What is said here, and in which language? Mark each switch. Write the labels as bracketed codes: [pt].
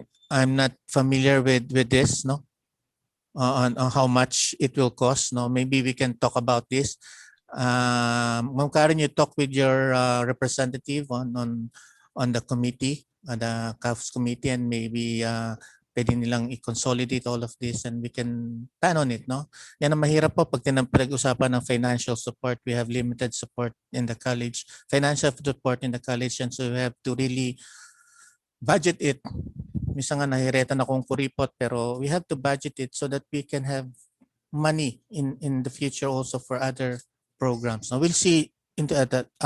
[en] I'm not familiar with this, no? On how much it will cost, no? Maybe we can talk about this. Ma'am Karen, you talk with your representative on the committee, the CAFS committee, and maybe [tl] pwede nilang i-consolidate [en] all of this and we can plan on it, no? [tl] Yan ang mahirap po pag pinag-usapan ng financial support. [en] We have limited support in the college, financial support in the college, and so we have to really budget it. [tl] Minsan nga nahireta na kung kuripot, [en] pero we have to budget it so that we can have money in the future also for other programs. Now we'll see into that.